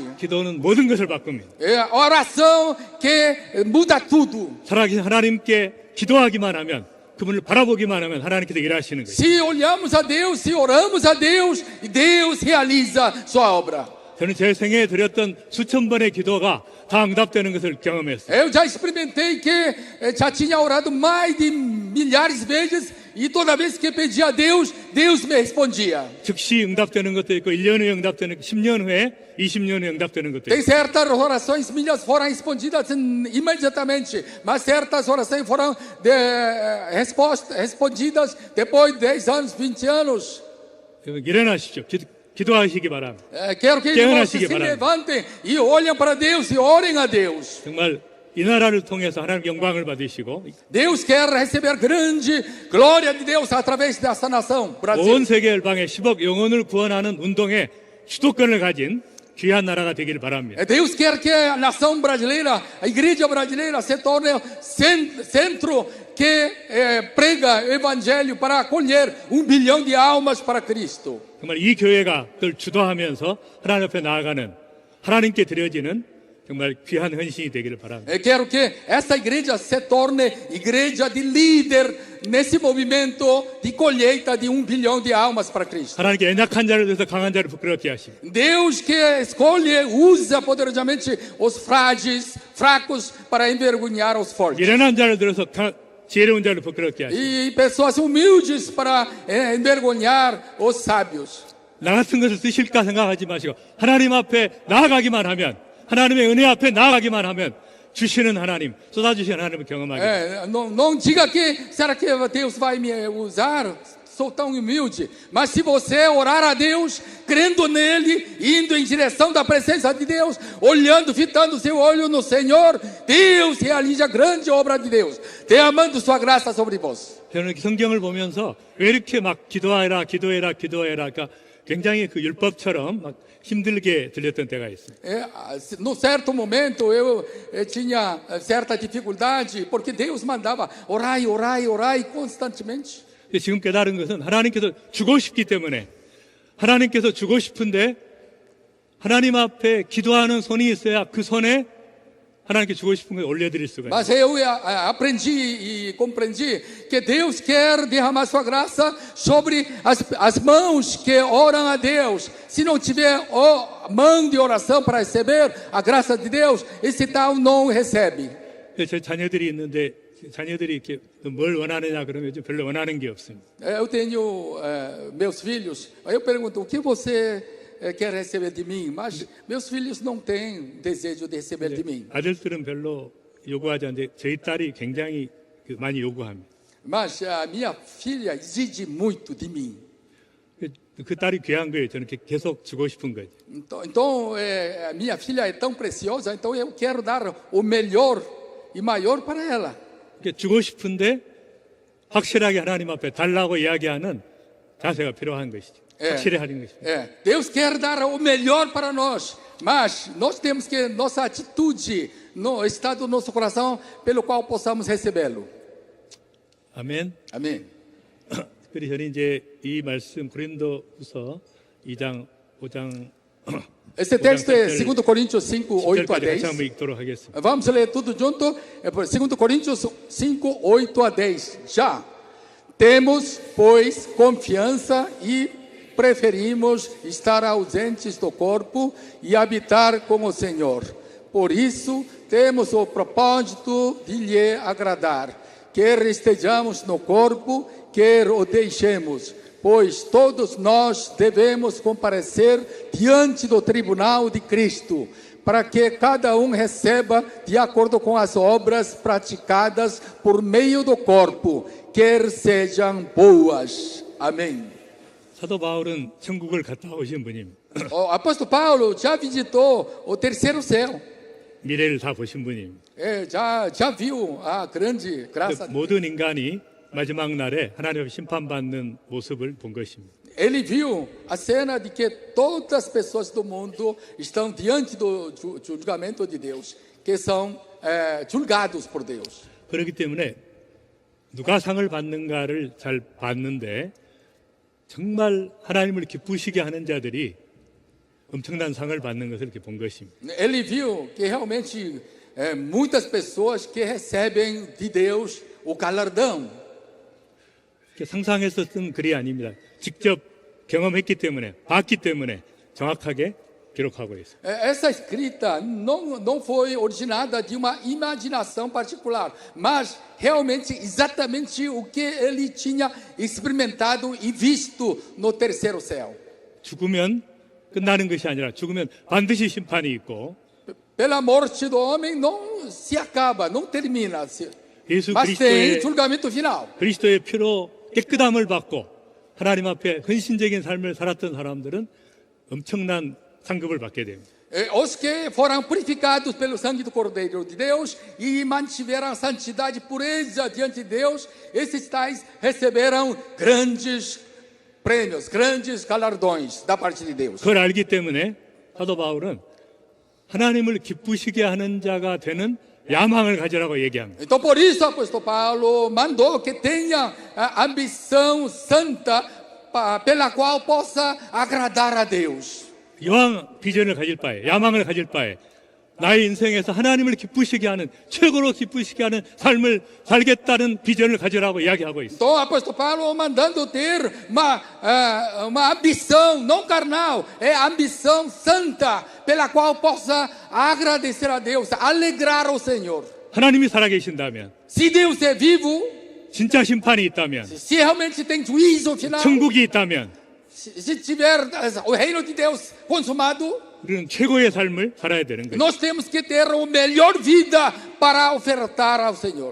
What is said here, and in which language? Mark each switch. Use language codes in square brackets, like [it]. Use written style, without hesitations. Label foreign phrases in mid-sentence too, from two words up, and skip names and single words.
[ko] 기도는 모든 것을 바꿉니다. [pt] É a oração que muda tudo. [ko] 살아계신 하나님께 기도하기만 하면 그분을 바라보기만 하면 하나님께서 일하시는 거예요. [pt] Se olhamos a Deus, se oramos a Deus, Deus realiza sua obra. [ko] 저는 제 생애에 드렸던 수천 번의 기도가 다 응답되는 것을 경험했어요. [pt] Eu já experimentei que já tinha orado mais de milhares de vezes e toda vez que pedia a Deus, Deus me respondia. [ko] 즉시 응답되는 것도 있고 1년 후에 응답되는 10년 후에 20년 후에 응답되는 것도 [pt] Tem [ko] 있고 [pt] certas orações minhas foram respondidas imediatamente, mas certas orações foram respondidas depois de 10 anos, 20 anos. [ko] 일어나십시오. 기도하시기 바랍니다. [pt] Quero que irmãos se levantem e olhem para Deus e orem a Deus. [ko] 정말 이 나라를 통해서 하나님 영광을 받으시고 [pt] Deus quer receber grande glória de Deus através dessa nação, Brasil. [ko] 온 세계 열방에 10억 영혼을 구원하는 운동의 주도권을 가진 귀한 나라가 되기를 바랍니다. [pt] Deus quer que a nação brasileira, a igreja brasileira se torne centro que prega o evangelho para acolher 1 bilhão de almas para Cristo. [ko] 정말 이 교회가 늘 주도하면서 하나님 앞에 나아가는 하나님께 드려지는 정말 귀한 헌신이 되기를 바랍니다. [pt] Quero que essa igreja se torne igreja de líder nesse movimento de colheita de 1 bilhão de almas para Cristo. [ko] 하나님께 연약한 자를 들어서 강한 자를 부끄럽게 하시고 [pt] Deus que escolhe, usa poderosamente os frágeis, fracos para envergonhar os fortes. [ko] 미련한 자를 들어서 지혜로운 자를 부끄럽게 하시고 [pt] E pessoas humildes para envergonhar os sábios. [ko] 나 같은 것을 쓰실까 생각하지 마시고 하나님 앞에 나아가기만 하면 하나님의 은혜 앞에 나아가기만 하면 주시는 하나님, 쏟아주시는 하나님을 경험하게 됩니다. [pt] Não diga que será que Deus vai me usar? Sou tão humilde. Mas se você orar a Deus, crendo nele, indo em direção da presença de Deus, olhando, fitando seu olho no Senhor, Deus realiza a grande obra de Deus, derramando sua graça sobre vós. [ko] 저는 성경을 보면서 왜 이렇게 막 기도해라 그러니까 굉장히 그 율법처럼 막 힘들게 들렸던 때가 있어요. [pt] Num certo momento eu tinha certa dificuldade porque Deus mandava orai constantemente. [ko] 지금 깨달은 것은 하나님께서 주고 싶기 때문에 하나님께서 주고 싶은데 하나님 앞에 기도하는 손이 있어야 그 손에 하나님께 주고 싶은 걸 올려드릴 수가 있어요. [pt] Mas eu aprendi e compreendi que Deus quer derramar sua graça sobre as mãos que oram a Deus. Se não tiver mão de oração para receber a graça de Deus, esse tal não recebe. [ko] 제 자녀들이 있는데 자녀들이 이렇게 뭘 원하느냐 그러면 별로 원하는 게 없습니다. [pt] Eu tenho meus filhos. Eu pergunto: o que você quer receber de mim? Mas meus filhos não têm desejo de receber de mim. [ko] 아들들은 별로 요구하지 않는데 저희 딸이 굉장히 많이 요구합니다. [pt] Mas a minha filha exige muito de mim. [ko] 그 딸이 귀한 거예요. 저는 계속 주고 싶은 거죠. [pt] Então a minha filha é tão preciosa, então eu quero dar o melhor e maior para ela. [ko] 주고 싶은데 확실하게 하나님 앞에 달라고 이야기하는 자세가 필요한 것이죠. 확실히 하는 것입니다. [pt] Deus quer dar o melhor para nós, mas nós temos que nossa atitude, no estado do nosso coração, pelo qual possamos recebê-lo. [ko] 아멘. [pt] Amém. [ko] 특별히 저는 이제 이 말씀 고린도후서 2장, 5장 [pt] Esse texto é 2 Coríntios 5, 8 a [ko] 10절까지 10. 같이 한번 읽도록 하겠습니다. [pt] Vamos ler tudo junto. 2 Coríntios 5, 8 a 10. Já temos, pois, confiança e preferimos estar ausentes do corpo e habitar com o Senhor. Por isso, temos o propósito de lhe agradar, quer estejamos no corpo, quer o deixemos, pois todos nós devemos comparecer diante do tribunal de Cristo, para que cada um receba de acordo com as obras praticadas por meio do corpo, quer sejam boas. Amém. [ko] 사도 바울은 천국을 갔다 오신 분입니다. [pt] O apóstolo Paulo já visitou o terceiro céu. [ko] 미래를 다 보신 분입니다. [pt] Já viu a grande graça. [ko] 모든 인간이 마지막 날에 하나님 앞에 심판받는 모습을 본 것입니다. [pt] Ele viu a cena de que todas as pessoas do mundo estão diante do julgamento de Deus, que são julgados por Deus. [ko] 그렇기 때문에 누가 상을 받는가를 잘 봤는데 정말 하나님을 기쁘시게 하는 자들이 엄청난 상을 받는 것을 이렇게 본 것입니다. [pt] Ele viu que realmente muitas pessoas que recebem de Deus o galardão. [ko] 상상해서 쓴 글이 아닙니다. 직접 경험했기 때문에, 봤기 때문에 정확하게 기록하고 있어요. [pt] Essa escrita não foi originada de uma imaginação particular, mas realmente exatamente o que ele tinha experimentado e visto no terceiro céu. [ko] 죽으면 끝나는 것이 아니라 죽으면 반드시 심판이 있고 [pt] Pela morte do homem não se acaba, não termina, [ko] 예수 [pt] mas tem julgamento final. [ko] 그리스도의 피로 깨끗함을 받고 하나님 앞에 헌신적인 삶을 살았던 사람들은 엄청난 상급을 받게 됩니다. [pt] Os que foram purificados pelo sangue do Cordeiro de Deus e mantiveram a santidade e pureza diante de Deus, esses tais receberão grandes prêmios, grandes galardões da parte de Deus. [ko] 그걸 알기 때문에 사도 바울은 하나님을 기쁘시게 하는 자가 되는 야망을 가지라고 얘기합니다. [pt] Então por isso o apóstolo Paulo mandou que tenha a ambição santa pela qual possa agradar a Deus. [ko] 이왕 비전을 가질 바에, 야망을 가질 바에 나의 인생에서 하나님을 기쁘시게 하는, 최고로 기쁘시게 하는 삶을 살겠다는 비전을 가지라고 이야기하고 있어요. [pt] Então o apóstolo Paulo mandando ter uma ambição não carnal, é a ambição santa pela qual possa agradecer a Deus, alegrar o Senhor. [ko] 하나님이 살아계신다면, [pt] Se Deus é vivo, [ko] 진짜 심판이 있다면, [pt] se realmente tem juízo final, [ko] 천국이 있다면 [pt] se tiver o reino de Deus consumado, [ko] 우리는 최고의 삶을 살아야 되는 거예요. [pt] nós temos que ter a melhor vida para ofertar ao Senhor.